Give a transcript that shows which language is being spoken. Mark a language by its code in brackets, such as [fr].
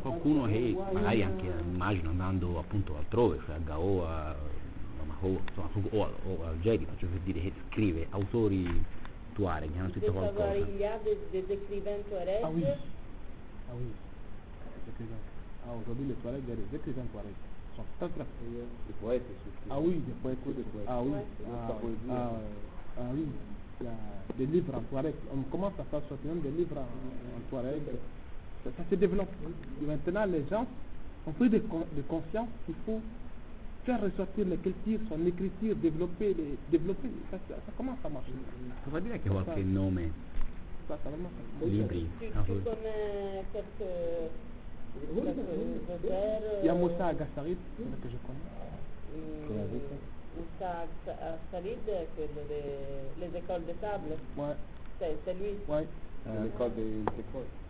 [it] Qualcuno che magari anche immagino andando appunto altrove, cioè a Gao, a Bamako, insomma, o al Gedi, faccio per dire, che scrive autori Tuareg, che hanno scritto qualcosa. [fr] Il y a des écrivains Touareg? Ah oui. Ah oui. Des écrivains. Ah, aujourd'hui, les Touareg, il y a des écrivains Touareg. Ils sont très très Des poètes surtout. Ah oui, des poètes. Ah oui. Ah oui. Il y a des livres en Touareg. On commence à faire sortir des livres en Touareg. Ça se développe. Et maintenant, les gens ont pris de conscience qu'il faut faire ressortir les cultures, son écriture, développer. Ça commence à marcher. [it] Puoi dire che qualche nome, libri, [fr] Tu connais quelques auteurs? Il y a Moussa Agassarid, que je connais. [it] Moussa Agassarid, quello [fr] les écoles de sable. Ouais. C'est lui. Ouais. L'école des écoles.